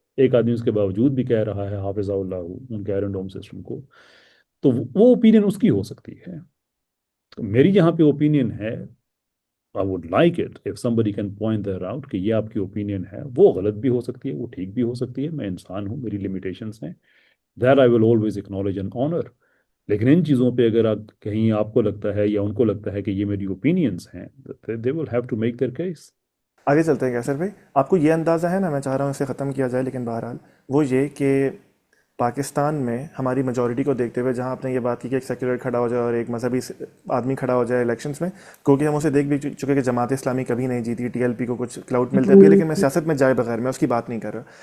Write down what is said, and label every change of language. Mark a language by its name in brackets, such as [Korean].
[Urdu] ایک آدمی اس کے باوجود بھی کہہ رہا ہے حافظ اللہ ان کے آئرن ڈوم سسٹم کو، تو وہ اوپینین اس کی ہو سکتی ہے. تو میری یہاں پہ اوپینین ہے، [English] I would like it if somebody can point that out [Urdu] کہ یہ آپ کی اوپینین ہے. وہ غلط بھی ہو سکتی ہے، وہ ٹھیک بھی ہو سکتی ہے، میں انسان ہوں، میری لمیٹیشنس ہیں. [English] That I will always acknowledge and honor. [Urdu] لیکن ان چیزوں پہ اگر کہیں آپ کو لگتا ہے یا ان کو لگتا ہے کہ یہ میری اوپینینس ہیں، [English] they will have to make their case. [Urdu] آگے چلتے ہیں کیسر بھائی. آپ کو یہ اندازہ ہے نا، میں چاہ رہا ہوں اسے ختم کیا جائے، لیکن بہرحال وہ یہ کہ پاکستان میں ہماری میجورٹی کو دیکھتے ہوئے، جہاں آپ نے یہ بات کی کہ ایک سیکولر کھڑا ہو جائے اور ایک مذہبی آدمی کھڑا ہو جائے الیکشنز میں، کیونکہ ہم اسے دیکھ بھی چکے کہ جماعت اسلامی کبھی نہیں جیتی، ٹی ایل پی کو کچھ کلاؤٹ ملتا بھی ہے، لیکن میں سیاست میں جائے بغیر میں اس کی بات نہیں کر رہا.